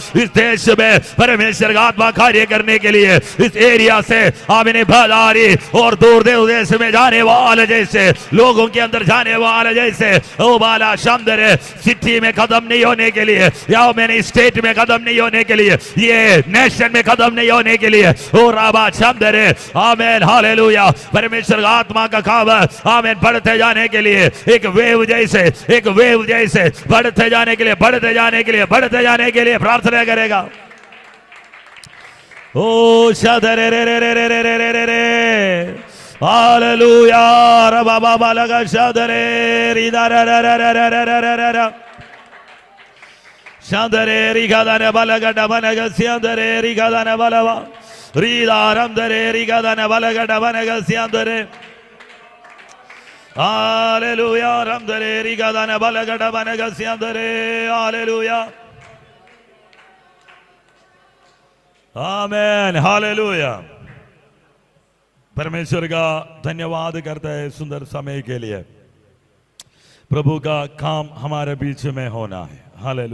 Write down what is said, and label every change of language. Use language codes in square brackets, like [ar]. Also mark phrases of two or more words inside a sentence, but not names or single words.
[hi] इस देश में परमेश्वर का आत्मा कार्य करने के लिए, इस एरिया से आमीन बाजारी और दूर देश में जाने वाले जैसे, लोगों के अंदर जाने वाले जैसे, ओ बाला शंदर सिटी में खत्म नहीं होने के लिए, या मैंने स्टेट में खत्म नहीं होने के लिए, ये नेशन में खत्म नहीं होने के लिए, ओ राबा शंदर आमीन हालेलुया। परमेश्वर का आत्मा का काम आमीन बढ़ते जाने के लिए, एक वेव जैसे, एक वेव जैसे बढ़ते जाने के लिए, बढ़ते जाने के लिए, बढ़ते जाने के लिए प्रार्थना करेगा। ओ शदरे रे रे रे रे रे रे रे रे हालेलुया रबा बाबा लगा शदरे रिदा रे रे रे रे रे रे रे रे शदरे रिगादाने बालगडा बनगस्यंदरे रिगादाने बालवा रिदा रमदरे रिगादाने बालगडा बनगस्यंदरे हालेलुया रमदरे रिगादाने बालगडा बनगस्यंदरे हालेलुया आमीन हालेलुया। परमेश्वर का धन्यवाद करता है सुंदर समय के लिए। प्रभु का काम हमारे बीच में होना है।